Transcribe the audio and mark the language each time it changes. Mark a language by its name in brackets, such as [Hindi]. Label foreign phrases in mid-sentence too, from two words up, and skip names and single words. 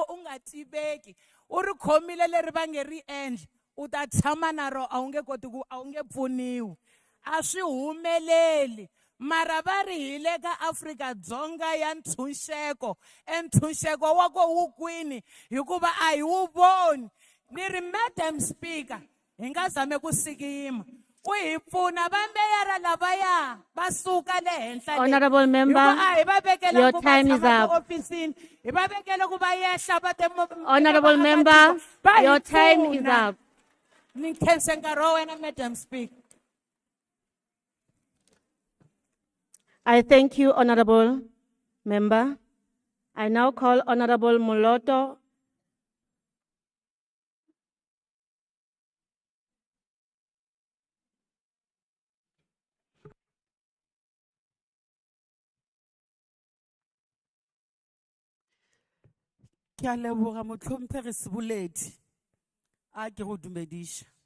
[Tsonga] u nga tiveki u ri khomile leri va nge ri endli u ta tshama na ro a wu nge koti ku a wu nge pfuniwi a swi humeleli mara va ri hi le ka Afrika-Dzonga ya ntshunxeko entshunxeko wa ko wu kwini hikuva a hi wu voni ni ri [English] Madam Speaker [Tsonga] hi nga zame ku sikima u hi pfuna va meyara lavaya va suka le henhla [English] Honorable member, your time is up. [Tsonga] hi va vekele ku va yehla va [English] Honorable member, your time is up. [Tsonga] ni khense nkarhi wa wena [English] Madam Speaker. I thank you, Honorable Member. I now call Honorable Moloto. [Northern Sotho] Ke a leboga motlhomphegi Seboledi a ke go dumediša